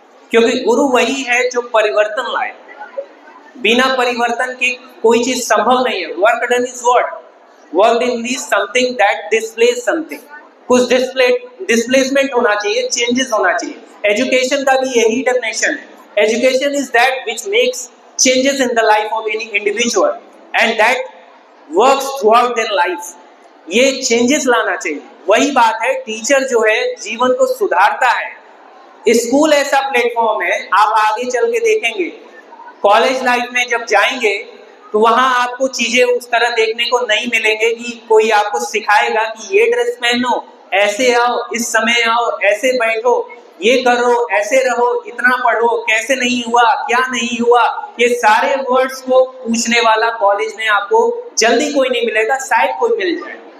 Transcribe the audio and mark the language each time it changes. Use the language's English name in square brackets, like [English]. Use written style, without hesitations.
[Hindi] क्योंकि गुरु वही है जो परिवर्तन लाए। बिना परिवर्तन के कोई चीज संभव नहीं है। [English] Work done is what? Work done is something that displays something. [Hindi] कुछ डिस्प्लेसमेंट होना चाहिए, [English] Changes होना चाहिए। [Hindi] एजुकेशन का भी यही डेफिनेशन है। [English] Education is that which makes changes in the life of any individual and that works throughout their life. [Hindi] ये changes लाना चाहिए। वही बात है, टीचर जो है जीवन को सुधारता है। स्कूल ऐसा प्लेटफॉर्म है, आप आगे चल के देखेंगे कॉलेज लाइफ में जब जाएंगे तो वहां आपको चीजें उस तरह देखने को नहीं मिलेंगे कि कोई आपको सिखाएगा कि ये ड्रेस पहनो, ऐसे आओ, इस समय आओ, ऐसे बैठो, ये करो, ऐसे रहो, इतना पढ़ो, कैसे नहीं हुआ, क्या नहीं हुआ, ये सारे वर्ड्स को पूछने वाला कॉलेज में आपको जल्दी कोई नहीं मिलेगा, शायद कोई मिल जाए।